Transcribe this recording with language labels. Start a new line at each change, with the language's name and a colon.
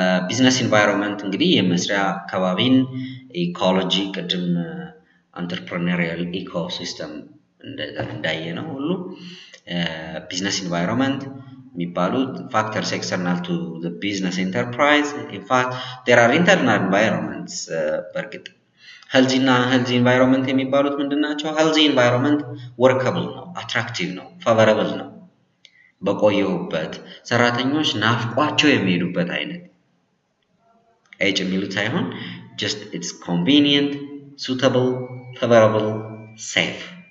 English: business environment
Amharic: እንግዲህ የመስሪያ አካባቢን ኢኮሎጂ ቅድም
English: entrepreneurial ecosystem
Amharic: እንዳየነው ሁሉ
English: business environment የሚባሉት factors external to the business enterprise. In fact there are internal environments.
Amharic: በርግጥ healthy environment የሚባሉት ምንድናቸው? healthy environment workable ነው፣ attractive ነው፣ favorable ነው፣ በቆየውበት ሰራተኞች ናፍቋቸው የሚሄዱበት አይነት ኤጅ የሚሉት ሳይሆን
English: just it's convenient, suitable, favorable, safe.